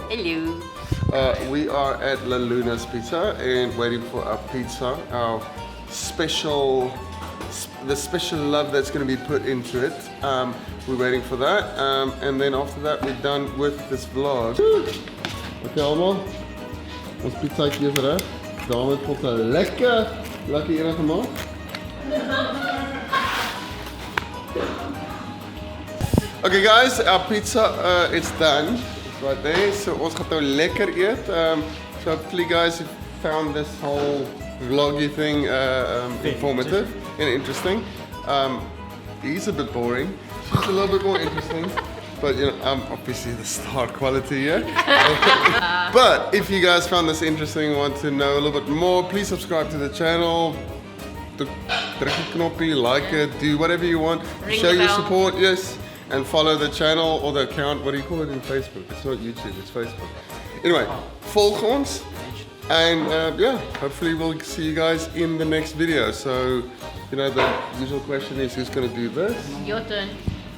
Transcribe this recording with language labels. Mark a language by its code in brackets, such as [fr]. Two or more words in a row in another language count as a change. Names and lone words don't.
[en] Hello. We are at La Luna's Pizza and waiting for our pizza, our special, the special love that's going to be put into it. We're waiting for that, and then after that we're done with this vlog. [af] Okay allemaal, ons pizza hier is reg. Daarmee het ons 'n lekker ene gemaak. [en] Okay guys, our pizza it's done. It's right there. [af] So ons gaan nou lekker eet. [en] So hopefully guys you found this whole vloggy thing informative and interesting. He's a bit boring. She's a little bit more interesting. But you know, I'm obviously the star quality here. But if you guys found this interesting and want to know a little bit more, please subscribe to the channel. [af] Druk die knoppie, [en] like it, do whatever you want. Ring Show the your bell. support, yes. And follow the channel or the account. What do you call it in Facebook? It's not YouTube, it's Facebook. Anyway, [af] volg ons. [en] And yeah, hopefully we'll see you guys in the next video. So, you know, the usual question is who's going to do this? Your turn.